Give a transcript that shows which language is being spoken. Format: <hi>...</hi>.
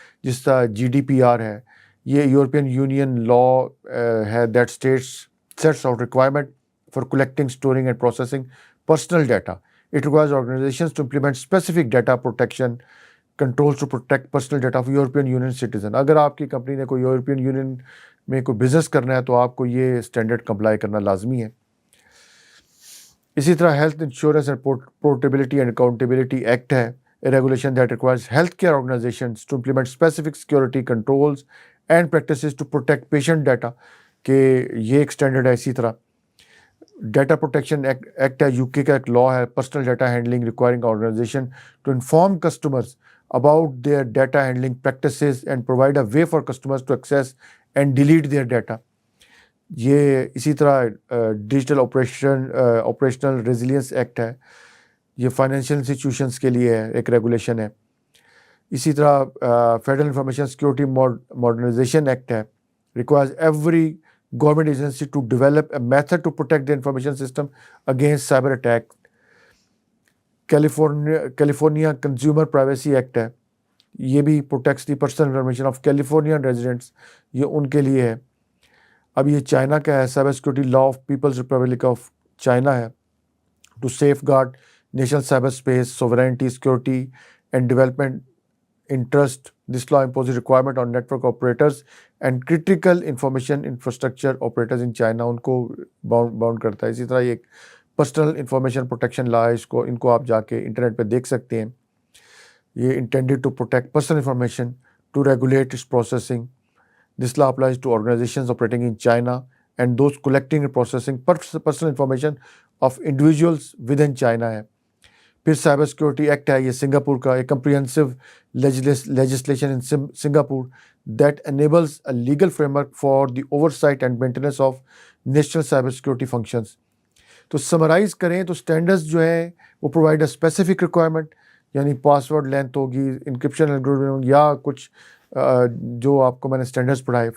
<ur>جس طرح GDPR ہے، یہ یورپین یونین لا ہے</ur> <en>That sets out requirement for collecting storing and processing personal data. It requires organizations to implement specific data protection controls to protect personal data of European Union citizen.</en> <ur>اگر آپ کی company نے کوئی European union میں کوئی business کرنا ہے تو آپ کو یہ اسٹینڈرڈ کمپلائی کرنا لازمی ہے. اسی طرح health insurance and portability and accountability act ہے،</ur> <en>a regulation that requires healthcare organizations to implement specific security controls and practices to protect patient data</en> <ur>کہ یہ ایک اسٹینڈرڈ ہے. اسی طرح ڈیٹا پروٹیکشن ایکٹ ہے، UK کا ایک لا ہے،</ur> <en>Personal data handling requiring organization to inform customers about their data handling practices and provide a way for customers to access and delete their data.</en> <ur>یہ اسی طرح ڈیجیٹل آپریشنل ریزیلینس ایکٹ ہے، یہ financial institutions کے لیے ہے، ایک regulation ہے. اسی طرح</ur> <en>Federal information security modernization act ہے، requires every government agency to develop a method to protect the information system against cyber attack. California Consumer Privacy Act ہے،</en> <ur>یہ بھی</ur> <en>protects the personal information of Californian residents،</en> <ur>یہ ان کے لیے ہے. اب یہ چائنا کا ہے،</ur> <en>Cyber Security Law of People's Republic of China ہے to safeguard national cyberspace, sovereignty, security and development interest. This law imposes requirement on network operators and critical information infrastructure operators in China.</en> <ur>ان کو bound کرتا ہے. اسی طرح یہ ایک personal information protection لا ہے، ان کو آپ جا کے انٹرنیٹ پہ دیکھ سکتے ہیں. یہ</ur> <en>intended to protect personal information to regulate its processing. This law applies to organizations operating in China and those collecting and processing personal information of individuals within China ہے.</en> <ur>پھر سائبر سیکورٹی ایکٹ ہے، یہ Singapore کا،</ur> <en>ایک comprehensive legislation in Singapore that enables a legal framework for the oversight and maintenance of national cyber security functions.</en> <ur>تو summarize کریں تو standards جو ہیں وہ پرووائڈ اے اسپیسیفک ریکوائرمنٹ، یعنی پاسورڈ لینتھ ہوگی، انکرپشن الگورتھم یا کچھ جو آپ کو میں نے اسٹینڈرڈز پڑھائے.</ur>